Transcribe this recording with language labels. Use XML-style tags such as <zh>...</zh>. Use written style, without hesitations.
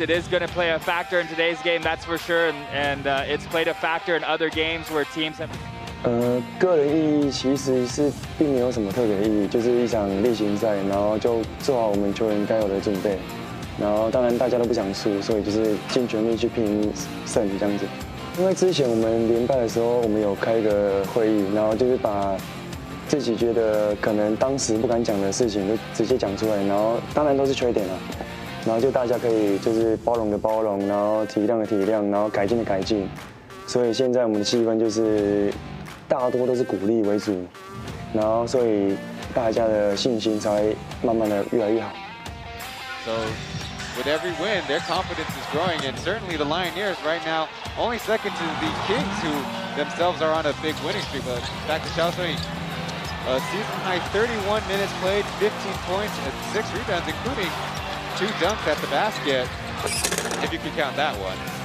<en>It is going to play a factor in today's game, that's for sure, and it's played a factor in other games where teams have.</en> <zh>个人意义其实是并没有什么特别的意义，就是一场例行赛，然后就做好我们球员该有的准备，然后当然大家都不想输，所以就是尽全力去拼胜这样子。因为之前我们连败的时候，我们有开一个会议，然后就是把自己觉得可能当时不敢讲的事情就直接讲出来，然后当然都是缺点了，然后就大家可以就是包容的包容，然后体谅的体谅，然后改进的改进。所以现在我们的气氛就是大多都是鼓励为主，然后所以大家的信心才会慢慢的越来越好。</zh> <en>So with every win, their confidence is growing, and certainly the Lioneers right now only second to the Kings, who themselves are on a big winning streak. But back to Xiao Sui. Season high 31 minutes played, 15 points, and 6 rebounds, including 2 dunks at the basket, if you can count that one.</en>